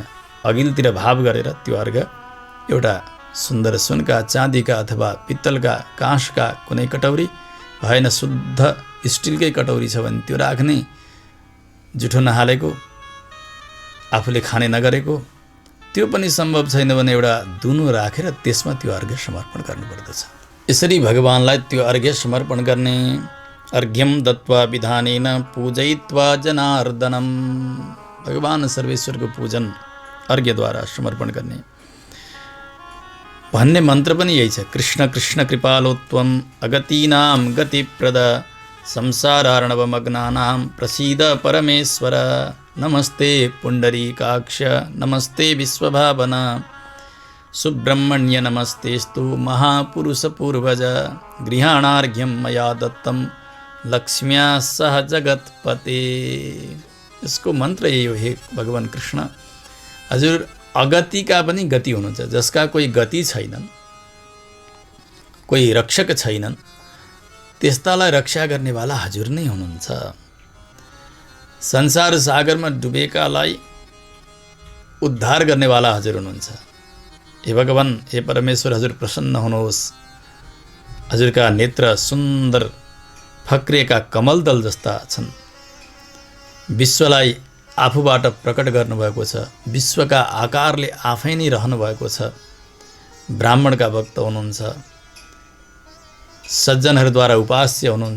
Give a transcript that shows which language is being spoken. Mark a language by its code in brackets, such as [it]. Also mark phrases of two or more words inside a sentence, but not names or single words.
[ne] अघिल्तिर भाव गरेर त्यो अर्घ्य एउटा सुन्दर सुनका चाँदीका अथवा पित्तलका काँसका कुनै कटौरी, भएन शुद्ध स्टिलकै कटौरी छ भने त्यो राख्ने, जुठो नहालेको आफूले खाने नगरेको, त्यो पनि सम्भव छैन भने एउटा दुनो राखेर त्यसमा त्यो अर्घ्य समर्पण गर्नुपर्दछ। यसरी भगवानलाई त्यो अर्घ्य समर्पण गर्ने। [sa] अर्घ्यम दत्वा विधानेन पूजयित्वा जनार्दनम, [ne] भगवान सर्वेश्वरको पूजन अर्घ्यद्वारा समर्पण गर्ने भन्ने मन्त्र पनि यही छ। [sa] कृष्ण कृष्ण कृपालोत्वम अगतीनां गतिप्रद संसारार्णवमग्नानां प्रसीद परमेश्वर। नमस्ते पुण्डरीकाक्ष नमस्ते विश्वभावना सुब्रह्मण्य नमस्तेस्तु महापुरुषपूर्वज। गृहाणार्घ्यं मया दत्तं लक्ष्म्या सह जगत्पते। [ne] यसको मन्त्र यही हो, हे भगवान कृष्ण हजुर अगतिका पनि गति हुनुहुन्छ। जसका कोही गति छैनन्, कोही रक्षक छैनन्, त्यस्तालाई रक्षा गर्नेवाला हजुर नै हुनुहुन्छ। संसार सागरमा डुबेकालाई उद्धार गर्नेवाला हजुर हुनुहुन्छ। हे भगवान, हे परमेश्वर हजुर प्रसन्न हुनुहोस्। हजुरका नेत्र सुन्दर फक्रिएका कमलदल जस्ता छन्। विश्वलाई आफूबाट प्रकट गर्नुभएको छ, विश्वका आकारले आफै नै रहनुभएको छ। ब्राह्मणका भक्त हुनुहुन्छ, सज्जनहरूद्वारा उपास्य हुनुहुन्छ।